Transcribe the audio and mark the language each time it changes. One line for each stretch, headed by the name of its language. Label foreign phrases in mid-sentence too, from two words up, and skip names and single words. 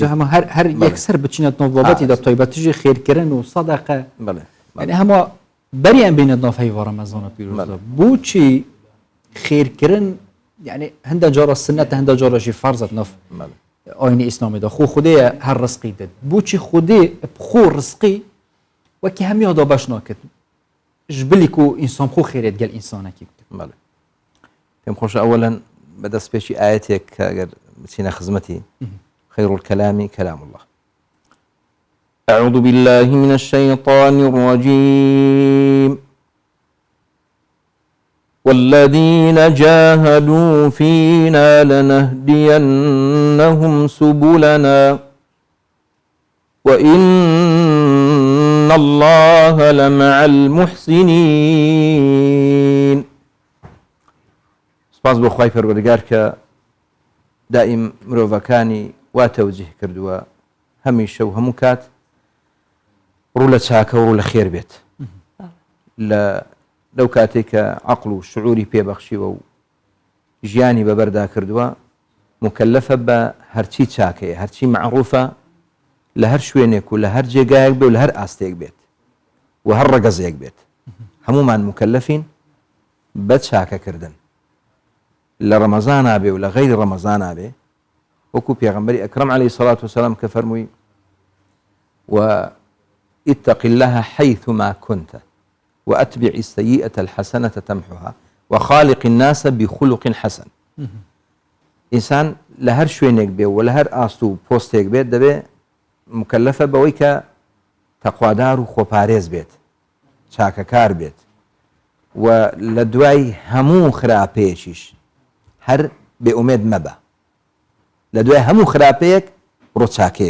Kurdish: هەمە هەر یەکسەر بچینەت ناو بابەتی دا تایبەتیژی خێرکردن و سەدەقە یعنی هەموو بەریان بینێت ناو هەیڤ ڕەمەزانە پیرۆزدا بۆچی خێرکردن یعنی هەندە جارە سنەتە هەندە جارەژی فەرزت ناف ئاینی ئیسلامیدا خۆ خودەیە هەر ڕزقی دێت بۆچی خودێ خۆ ڕزقی وەکی هەمیادا باش ناکرد ژبلی و ئینسان خۆ خێرێت گەل ئینسانێکی
Central Kurdish: بکرد پێم خۆشە ئەوەلەن بەدەست پێشی ئاەتێک کە ئەگەر بچینە خزمەتی
Arabic: خير الكلام كلام الله أعوذ بالله من الشيطان الرجيم والذين جاهدوا فينا لنهدينهم سبلنا وإن الله لمع
Central Kurdish: المحسنين سپاس بۆ خوای پەروەردگار کە دائم مرۆڤەکانی وا تەوجیه کردووە هەمیشە و هەموو کات ڕوو لە چاکە و ڕوو لە خێر بێت لەو کاتێک کە عەقڵ و شعوری پێبەخشیوە و ژیانی بەبەردا کردووە مکەلەفە بە هەرچی چاکەیە هەرچی معروفە لە هەر شوێنێک و لە هەر جێگایەک بێ و لە هەر ئاستێک بێت و هەر ڕەگەزێک بێت هەمومان مکەلەفین بە چاکەکردن لە ڕەمەزانە بێ و لە غەیری ڕەمەزانە بێ وەکو پێغەمبەری ئەکرەم عەلەیهی سەڵات وسەلام کە فەرمووی
Arabic: واتق الله حيثما كنت وأتبع السيئة الحسنة تمحها وخالق الناس بخلق حسن
Central Kurdish: ئینسان لە هەر شوێنێک بێ و لە هەر ئاست و پۆستێک بێت دەبێ مکەلەفە بەوەی کە تەقوادار و خۆپارێز بێت چاکەکار بێت و لە دوای هەموو خراپەیەکیش هەر بێئومێد مەبە لە دوای هەموو خراپەیەک ڕۆ چاکەیەک